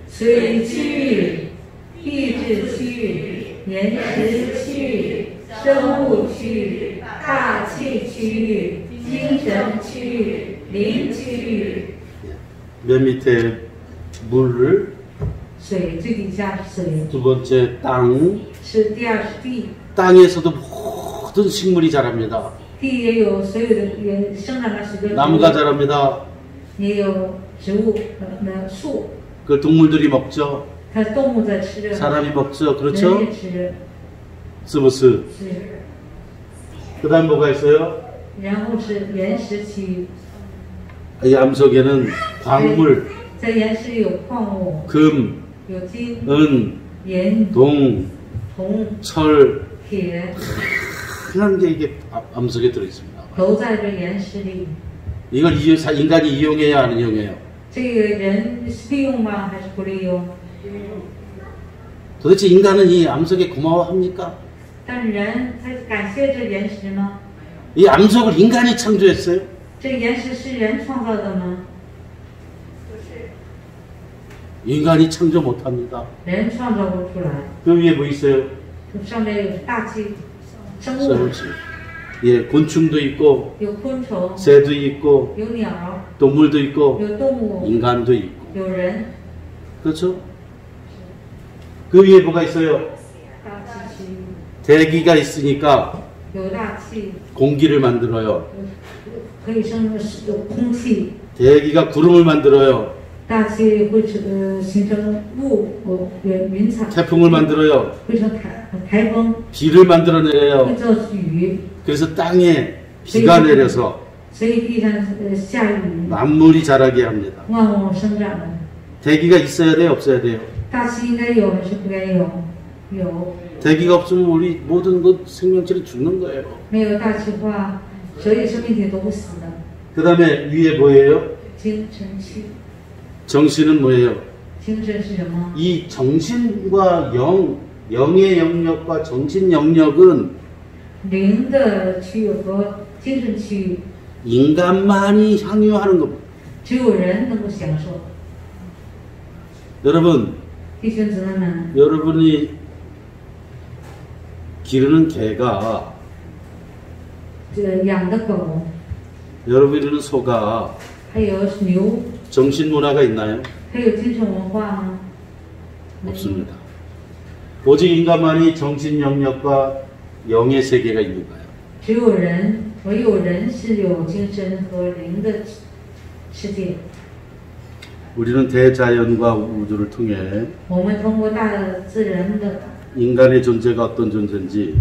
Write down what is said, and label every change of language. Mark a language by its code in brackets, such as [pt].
[zh] 水区域、地质区域、岩石区域、生物区域、大气区域、精神区域、灵区域。 [ko] 맨 밑에 물을 [zh] 水最底下是水， [ko] 두 번째 땅 [zh] 是第二是地， [ko] 땅에서도 모든 식물이 자랍니다. [zh] 地也有所有的也生长了许多植 [ko] 나무가 [zh] 物， [ko] 자랍니다. [zh] 也有植物树， [ko] 그 동물들이 먹죠. [zh] 它动物在吃着， [ko] 사람이 먹죠. [zh] 人 [ko] 그렇죠? [zh] 也吃着， 스브스. 是， [ko] 그 다음 뭐가 있어요? [zh] 然后是岩石区域， [ko] 이 암석에는 광물, [zh] 在岩石里有矿物， [ko] 금, [zh] 有金、 [ko] 은, [zh] 银、 [ko] 동, [zh] 铜、 [ko] 철, [zh] 铁， [ko] 그런 게 이게 암석에 들어있습니다. [zh] 都在这岩石里。 [ko] 이걸 인간이 이용해야 안 이용해요? [zh] 这个人是利用吗？还是不利用？ [ko] 도대체 인간은 이 암석에 고마워합니까? [zh] 但是人他感谢这岩石吗？ [ko] 이 암석을 인간이 창조했어요? [zh] 这岩石是人创造的吗？ [ko] 인간이 창조 못합니다. [zh] 人创造不出来。 [ko] 그 위에 뭐 있어요? [zh] 上面有大气生物， [ko] 썰지. 예, 곤충도 있고 [zh] 有昆虫， [ko] 새도 있고 [zh] 有鸟， [ko] 동물도 있고 [zh] 有动物， [ko] 인간도 있고 [zh] 有人。 [ko] 그렇죠? 그 위에 뭐가 있어요? [zh] 大气区 [ko] 대기가 있으니까 [zh] 有大气， [ko] 공기를 만들어요. [zh] 可以生有空气， [ko] 대기가 구름을 만들어요. [zh] 大气会形成云彩， [ko] 태풍을 만들어요. [zh] 会成台风， [ko] 비를 만들어내요. [zh] 会造雨， [ko] 그래서 땅에 비가 내려서 [zh] 所以地上下雨， [ko] 만물이 자라게 합니다. [zh] 万物生长。 [ko] 대기가 있어야 돼요? 없어야 돼요? [zh] 大气应该有还是不该有？有， [ko] 대기가 없으면 우리 모든 것 생명체는 죽는 거예요. [zh] 没有大气化，所有生命体都会死的。 [ko] 그 다음에 위에 뭐예요? [zh] 精神区， [ko] 정신은 뭐예요? [zh] 精神是什么？ [ko] 이 정신과 영의 영역과 정신 영역은 [zh] 灵的区域和精神区域， [ko] 인간만이 향유하는 겁니다. [zh] 只有人能够享受。 [ko] 여러분, [zh] 弟兄姊妹们， [ko] 여러분이 기르는 개가 [zh] 这个养的狗， [ko] 여러분이 기르는 소가 [zh] 还有牛， [ko] 정신 문화가 있나요? [zh] 还有精神文化吗？ [ko] 없습니다. 오직 인간만이 정신 영역과 영의 세계가 있는 거예요. [zh] 只有人，唯有人是有精神和灵的世界。 [ko] 우리는 대자연과 우주를 통해 [zh] 我们通过大自然的 [ko] 인간의 존재가 어떤 존재인지